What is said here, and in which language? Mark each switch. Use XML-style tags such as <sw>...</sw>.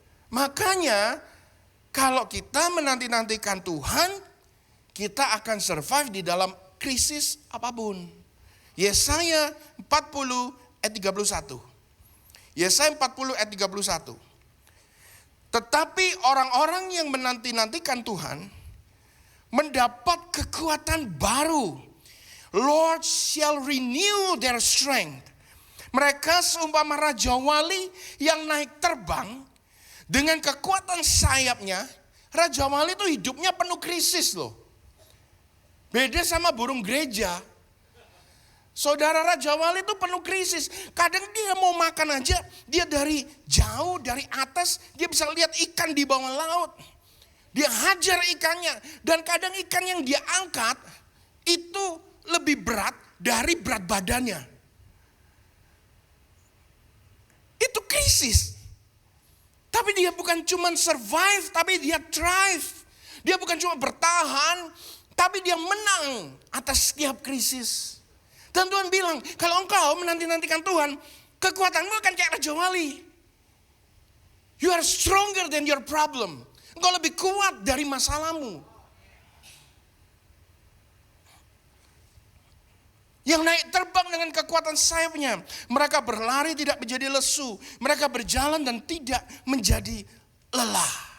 <id>Makanya kalau kita menanti-nantikan Tuhan, kita akan survive di dalam krisis apapun. Yesaya 40 ayat 31. Yesaya 40 ayat 31. Tetapi orang-orang yang menanti-nantikan Tuhan mendapat kekuatan baru.</id> <en>Lord shall renew their strength.</en> <id>Mereka seumpama raja wali yang naik terbang dengan kekuatan sayapnya. Raja wali itu hidupnya penuh krisis loh. Beda sama burung gereja. Saudara raja wali itu penuh krisis. Kadang dia mau makan aja, dia dari jauh, dari atas, dia bisa lihat ikan di bawah laut. Dia hajar ikannya, dan kadang ikan yang dia angkat itu lebih berat dari berat badannya. Itu krisis. Tapi dia bukan cuma survive, tapi dia thrive. Dia bukan cuma bertahan, tapi dia menang atas setiap krisis. Dan Tuhan bilang, kalau engkau menanti-nantikan Tuhan, kekuatanmu akan kayak raja wali.</id> <en>You are stronger than your problem.</en> <id>Engkau lebih kuat dari masalahmu. Yang naik terbang dengan kekuatan sayapnya. Mereka berlari tidak menjadi lesu. Mereka berjalan dan tidak menjadi lelah.</id>